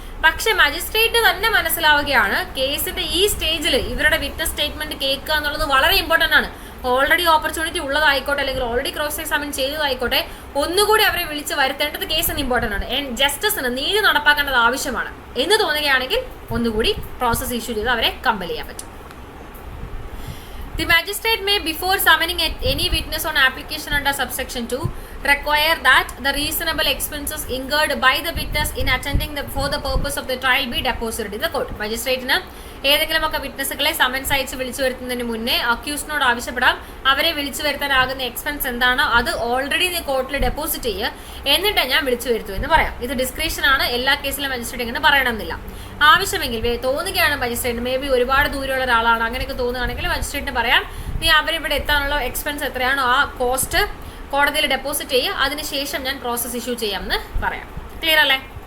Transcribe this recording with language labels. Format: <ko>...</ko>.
<ml>പക്ഷെ മജിസ്ട്രേറ്റ് തന്നെ മനസ്സിലാവുകയാണ് കേസിന്റെ ഈ സ്റ്റേജിൽ ഇവരുടെ വിറ്റ്നസ് സ്റ്റേറ്റ്മെന്റ് കേൾക്കുക എന്നുള്ളത് വളരെ ഇമ്പോർട്ടന്റ് ആണ്. ഓൾറെഡി ഓപ്പർച്യൂണിറ്റി ഉള്ളതായിക്കോട്ടെ, അല്ലെങ്കിൽ ഓൾറെഡി ക്രോസ് എക്സാമിൻ ചെയ്തതായിക്കോട്ടെ, ഒന്നുകൂടി അവരെ വിളിച്ച് വരുത്തേണ്ടത് കേസിന് ഇമ്പോർട്ടന്റ് ആണ്. ജസ്റ്റിസിന് നീതി നടപ്പാക്കേണ്ടത് ആവശ്യമാണ് എന്ന് തോന്നുകയാണെങ്കിൽ ഒന്നുകൂടി പ്രോസസ് ഇഷ്യൂ ചെയ്ത് അവരെ കമ്പൽ ചെയ്യാൻ പറ്റും.</ml> <en>The magistrate may, before summoning any witness on application under subsection 2, require that the reasonable expenses incurred by the witness in attending for the purpose of the trial be deposited in the court.</en> <ml>മജിസ്ട്രേറ്റിന് ഏതെങ്കിലുമൊക്കെ വിറ്റ്നസ്സുകളെ summons അയച്ച് വിളിച്ചു വരുത്തുന്നതിന് മുന്നേ അക്യൂസിനോട് ആവശ്യപ്പെടാം അവരെ വിളിച്ചു വരുത്താനാകുന്ന expense എന്താണോ അത് ഓൾറെഡി നീ കോർട്ടിൽ ഡെപ്പോസിറ്റ് ചെയ്യുക, എന്നിട്ട് ഞാൻ വിളിച്ചു വരുത്തു എന്ന് പറയാം. ഇത് ഡിസ്ക്രിപ്ഷൻ ആണ്, എല്ലാ കേസിലും മജിസ്ട്രേറ്റ് ഇങ്ങനെ പറയണമെന്നില്ല. ആവശ്യമെങ്കിൽ തോന്നുകയാണ് മജിസ്ട്രേറ്റ് മേ ബി ഒരുപാട് ദൂരമുള്ള ഒരാളാണ് അങ്ങനെയൊക്കെ തോന്നുകയാണെങ്കിൽ മജിസ്ട്രേറ്റിന് പറയാം നീ അവരിവിടെ എത്താനുള്ള എക്സ്പെൻസ് എത്രയാണോ ആ കോസ്റ്റ് കോടതിയിൽ ഡെപ്പോസിറ്റ് ചെയ്യുക, അതിനുശേഷം ഞാൻ പ്രോസസ് ഇഷ്യൂ ചെയ്യാമെന്ന് പറയാം. ക്ലിയർ അല്ലേ?</ml>